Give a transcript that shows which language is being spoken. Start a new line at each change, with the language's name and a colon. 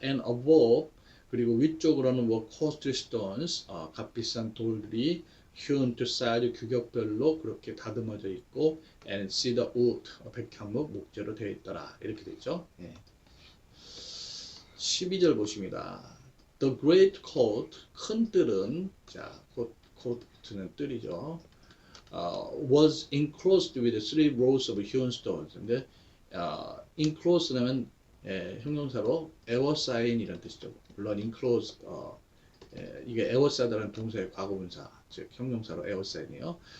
English: And above
Korean: 그리고 위쪽으로는
English: were costly stones
Korean: 값비싼 돌들이
English: hewn to size
Korean: 규격별로 그렇게 다듬어져 있고
English: and cedar wood
Korean: 백향목 목재로 되어 있더라 이렇게 되죠. 예. 12절 보십니다.
English: The great court
Korean: 큰 뜰은 자 court는 뜰이죠.
English: Was enclosed with three rows of hewn stones.
Korean: 근데 enclosed는 형용사로 에워싸인이라는 뜻이죠. 물론 enclosed 이게 에워싸다라는 동사의 과거분사, 즉 형용사로 에워싸인이에요.